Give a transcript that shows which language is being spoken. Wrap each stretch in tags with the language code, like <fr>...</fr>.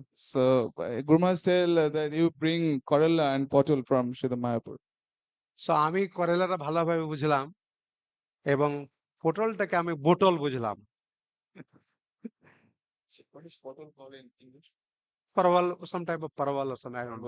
<en>So Guru Maharaj tell that you bring Kerala and Potol from Srila Mayapur.</en> <bn>So আমি করেলাটা ভালোভাবে বুঝলাম এবং পোর্টালটাকে আমি বোতল বুঝলাম।</bn> <en>What is Potol called in English? Parwal, some type of parwal or something, I don't know.</en>